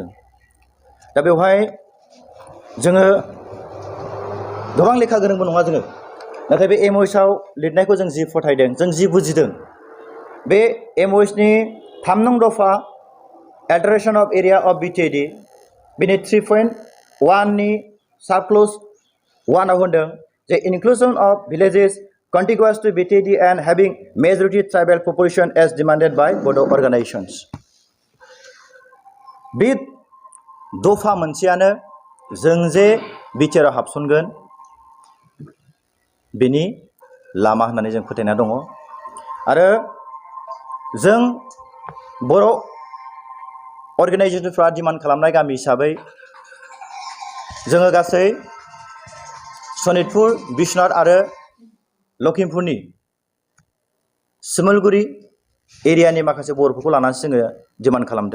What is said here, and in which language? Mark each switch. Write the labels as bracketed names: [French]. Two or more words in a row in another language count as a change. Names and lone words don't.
[Bodo] दा बेवहाय जोङो गोबां लेखा गोरोंबो नङा जोङो, नाथाय बे MOHआव लिरनायखौ जों जि फोथायदों, जों जि बुजिदों, बे MOHनि 3 नं दफा [English] alteration of area of [Bodo] BTAD बेनि 3.1 नि [English] sub clause [Bodo] 1 आव होनदों जे [English] inclusion of villages contiguous to BTAD and having majority tribal population as demanded by Bodo organizations. [Bodo] बे दफा मोनसेयानो जों जे बिटिआरआव हाबसनगोन बेनि लामा होननानै जों फोथायना दङ। आरो जों बर' अर्गानाइजेसनफ्रा डिमान्ड खालामनाय गामि हिसाबै जोङो गासै सनितपुर, बिश्वनाथ आरो लखिमपुरनि सिमलगुरि एरियानि माखासे बर'फोरखौ लानानैसो जोङो डिमान्ड खालामदों।